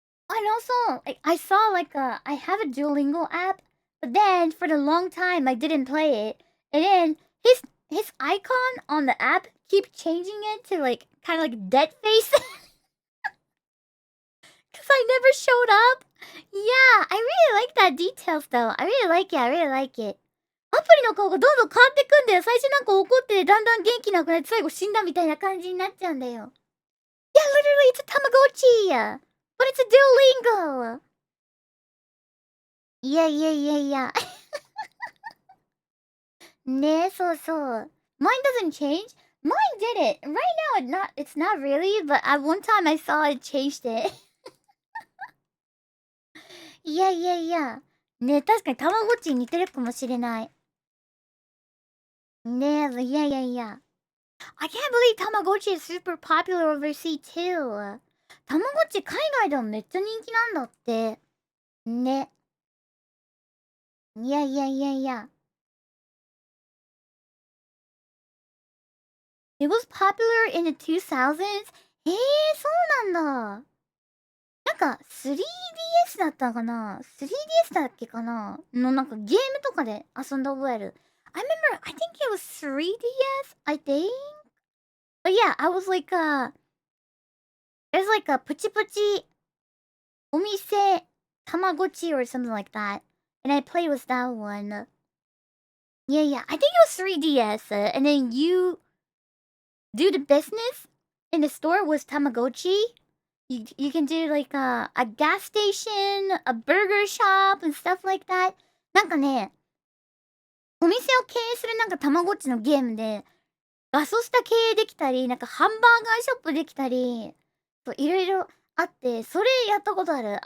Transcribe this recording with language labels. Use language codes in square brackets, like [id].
[en] And also, I saw like I have a Duolingo app, but then for the long time I didn't play it. And then his icon on the app keep changing it to like kind of like dead face. Cause I never showed up. Yeah, I really like that details though. I really like it. I really like it. [ja] アプリの顔がどんどん変わってくんだよ。最初なんか怒っててだんだん元気なくなって最後死んだみたいな感じになっちゃうんだよ。 [en] Yeah, literally it's a Tamagotchi. But it's a Duolingo. Yeah. [ja] ね、そうそう。 [en] Mine doesn't change. Mine did it. Right now it's not really, but at one time I saw it changed it. [ja] いや。ね、確かにたまごっちに似てるかもしれない。ね、いや。 [en] I can't believe Tamagotchi is super popular overseas too. [ja] たまごっち海外でもめっちゃ人気なんだって。ね。いや。 [en] It was popular in the 2000s? [ja] そうなんだ。なんか 3DS だったかな ?3DS だっけかなのなんかゲームとかで遊んだ覚える。 [en] I remember, I think it was 3DS, I think? But yeah, I was like there's like a Puchi Puchi Omise Tamagotchi or something like that. And I played with that one. Yeah, I think it was 3DS. And then you do the business in the store was Tamagotchi. You can do like a gas station, a burger shop, and stuff like that. [ja] なんかね、お店を経営するなんかたまごっちのゲームで、ガソスタ経営できたり、なんかハンバーガーショップできたり、そういろいろあって、それやったことある。